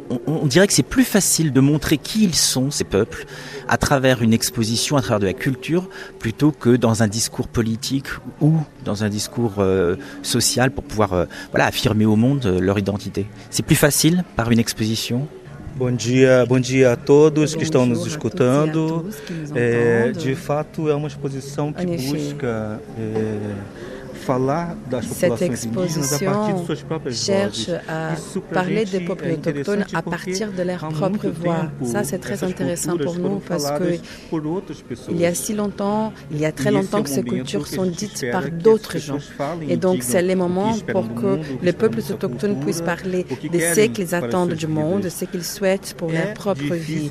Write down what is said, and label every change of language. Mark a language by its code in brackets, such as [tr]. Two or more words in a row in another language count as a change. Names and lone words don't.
[fr] On dirait que c'est plus facile de montrer qui ils sont, ces peuples, à travers une exposition, à travers de la culture, plutôt que dans un discours politique ou dans un discours social pour pouvoir affirmer au monde leur identité. C'est plus facile par une exposition. [pt] Bom dia a todos que estão nos escutando. De fato, é uma exposição que busca falar das populações indígenas a partir de suas próprias [fr] cherche à parler des peuples autochtones à partir de leur propre voix. Ça, c'est très intéressant pour nous parce que il y a très longtemps que ces cultures sont dites par d'autres gens. Et donc, c'est le moment pour que les peuples autochtones puissent parler de ce qu'ils attendent du monde, de ce qu'ils souhaitent pour leur propre vie.